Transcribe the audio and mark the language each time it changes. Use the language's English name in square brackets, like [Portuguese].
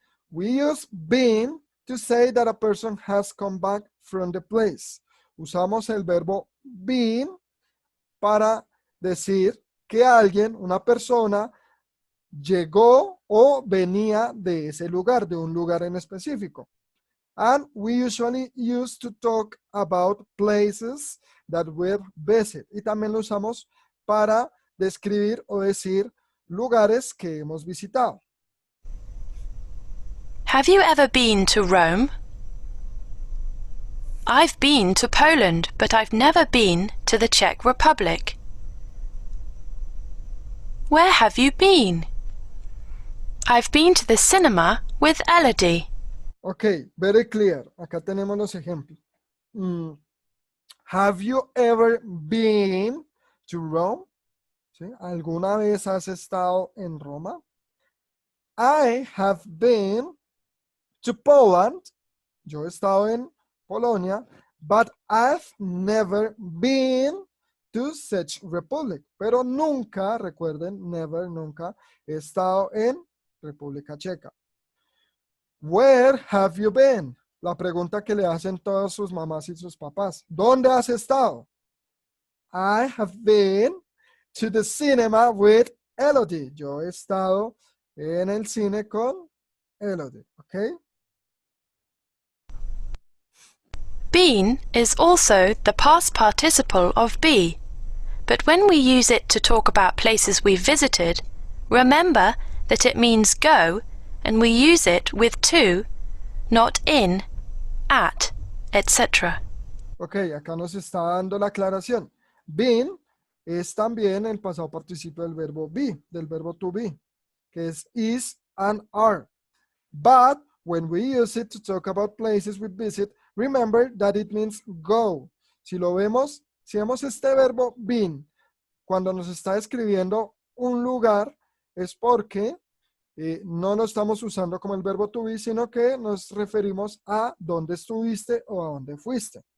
[English] We use been to say that a person has come back from the place. [Spanish] Usamos el verbo been para decir que alguien, una persona, llegó o venía de ese lugar, de un lugar en específico. [English] And we usually use to talk about places that we've visited. [Spanish] Y también lo usamos para describir o decir lugares que hemos visitado. [English] Have you ever been to Rome? I've been to Poland, but I've never been to the Czech Republic. Where have you been? I've been to the cinema with Elodie. Ok, very clear. [Spanish] Acá tenemos los ejemplos. [English] Have you ever been to Rome? [Spanish] ¿Sí? ¿Alguna vez has estado en Roma? [English] I have been to Poland. [Spanish] Yo he estado en Polonia, [English] but I've never been to Czech Republic. [Spanish] Pero nunca, recuerden, never, nunca, he estado en República Checa. [English] Where have you been? [Spanish] La pregunta que le hacen todas sus mamás y sus papás. ¿Dónde has estado? [English] I have been to the cinema with Elodie. [Spanish] Yo he estado en el cine con Elodie, ¿ok? [English] Been is also the past participle of be, but when we use it to talk about places we've visited, remember that it means go, and we use it with to, not in, at, etc. [Spanish] Ok, acá nos está dando la aclaración. Been es también el pasado participio del verbo be, del verbo to be, que es is and are. [English] But when we use it to talk about places we visit, remember that it means go. [Spanish] Si lo vemos, si vemos este verbo been, cuando nos está describiendo un lugar, es porque no lo estamos usando como el verbo to be, sino que nos referimos a dónde estuviste o a dónde fuiste.